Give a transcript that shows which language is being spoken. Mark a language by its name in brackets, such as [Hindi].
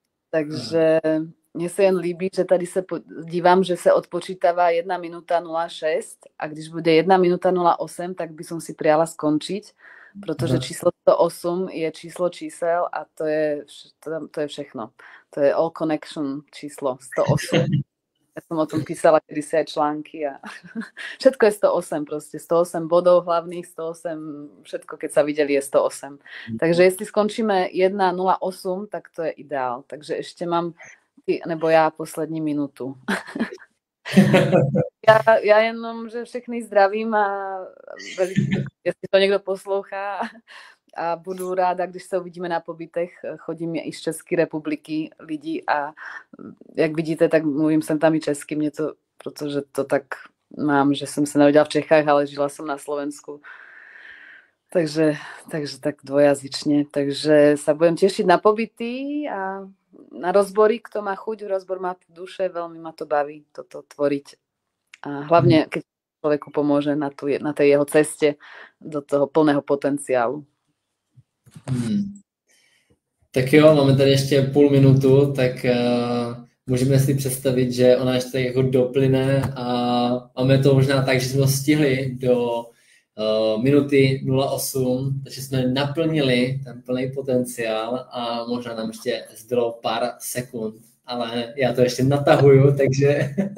[Czech] Takže mně se jen líbí, že tady se dívám, že se odpočítává 1 minuta 06 a když bude 1 minuta 08, tak [Slovak] by som si prijala [Czech] skončiť, protože číslo 108 je číslo čísel a to je všechno. To je [English] all connection [Czech] číslo 108. [Slovak] Ja som o tom písala kedysi aj články a všetko je 108 proste. 108 bodov hlavných, 108, všetko keď sa videli je 108. [Czech] Takže jestli skončíme 1:08, tak to je ideál. [Slovak] Takže ešte mám [Czech] nebo já poslední minutu. Já jenom, že všechny zdravím a jestli to někdo poslouchá a budu ráda, když se uvidíme na pobytech. Chodím i z České republiky lidí a jak vidíte, tak mluvím sem tam i česky, protože to tak mám, že jsem se narodila v Čechách, ale žila jsem na Slovensku. [Slovak] Takže tak dvojazyčne. Takže sa budem tešiť na pobyty a na rozbory, kto má chuť, rozbor má duše, veľmi ma to baví toto tvoriť. A hlavne, keď človeku pomôže na tej jeho ceste do toho plného potenciálu. [Czech] Tak jo, máme tady ještě půl minutu, tak můžeme si představit, že ona ještě jako doplyne a máme to možná tak, že jsme to stihli do minuty 08, takže jsme naplnili ten plný potenciál a možná nám ještě zbylo pár sekund, ale já to ještě natahuju, takže...